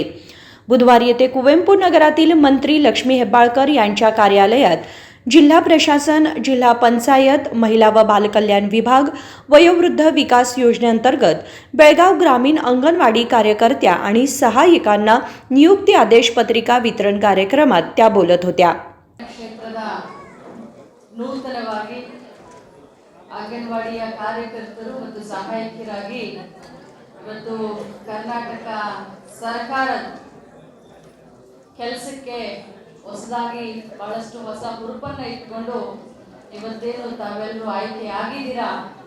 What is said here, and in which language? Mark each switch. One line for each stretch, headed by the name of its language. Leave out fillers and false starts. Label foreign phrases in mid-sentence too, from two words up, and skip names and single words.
Marathi: बुधवारी येथे कुवेंपू नगरातील मंत्री लक्ष्मी हेब्बाळकर यांच्या कार्यालयात जिल्हा प्रशासन, जिल्हा पंचायत, महिला व बालकल्याण विभाग, वयोवृद्ध विकास योजनेअंतर्गत बेळगाव ग्रामीण अंगणवाडी कार्यकर्त्या आणि सहाय्यकांना नियुक्ती आदेश पत्रिका वितरण कार्यक्रमात त्या बोलत होत्या.
Kannada: ನೂತನವಾಗಿ ಅಂಗನವಾಡಿಯ ಕಾರ್ಯಕರ್ತರು ಮತ್ತು ಸಹಾಯಕಿಯರಾಗಿ ಇವತ್ತು ಕರ್ನಾಟಕ ಸರ್ಕಾರದ ಕೆಲಸಕ್ಕೆ ಹೊಸದಾಗಿ ಬಹಳಷ್ಟು ಹೊಸ ಹುರುಪನ್ನು ಇಟ್ಕೊಂಡು ಇವತ್ತೇನು ತಾವೆಲ್ಲರೂ ಆಯ್ಕೆ ಆಗಿದ್ದೀರಾ.